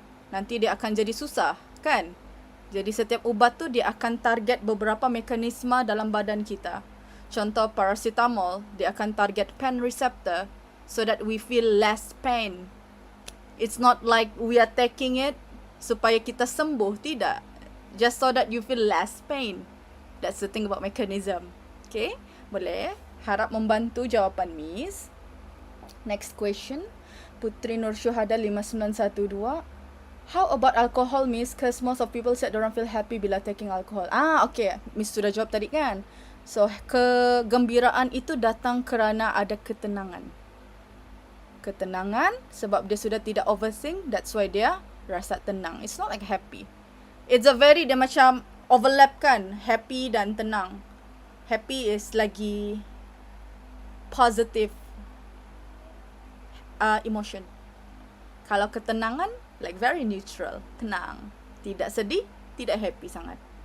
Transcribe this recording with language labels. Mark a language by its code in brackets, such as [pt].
[ms] Nanti dia akan jadi susah, kan? Jadi setiap ubat tu dia akan target beberapa mekanisme dalam badan kita. Contoh paracetamol, dia akan target [en] pain receptor so that we feel less pain. It's not like we are taking it [ms] supaya kita sembuh, tidak. [en] Just so that you feel less pain. That's the thing about mechanism. [ms] Okay, boleh? Harap membantu jawapan Miss. [en] Next question. Putri Nur Syuhada 5912. How about alcohol, Miss? Because most of people said orang feel happy bila taking alcohol. [ms] Okay. Miss sudah jawab tadi kan? So, kegembiraan itu datang kerana ada ketenangan. Ketenangan sebab dia sudah tidak overthink. [en] That's why [ms] dia rasa tenang. [en] It's not like happy. It's a very, [ms] dia macam overlap kan? Happy dan tenang. Happy is lagi positive emotion. Kalau ketenangan, like very neutral, tenang. Tidak sedih, tidak happy sangat.